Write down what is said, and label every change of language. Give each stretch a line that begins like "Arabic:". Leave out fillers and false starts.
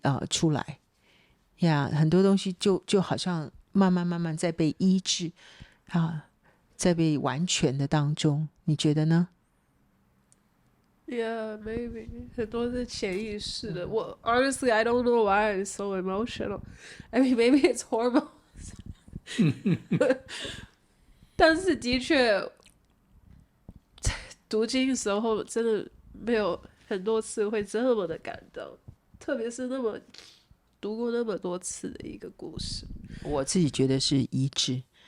Chinese: 出来很多东西就好像慢慢在被医治在被完全的当中，你觉得呢？
English: Yeah, maybe
Chinese: 很多是潜意识的。
English: 我 honestly I don't know why I'm so emotional. I mean maybe it's hormones.
Chinese: 但是的确读经的时候真的没有很多次会这么的感动，特别是读过那么多次的一个故事。我自己觉得是医治。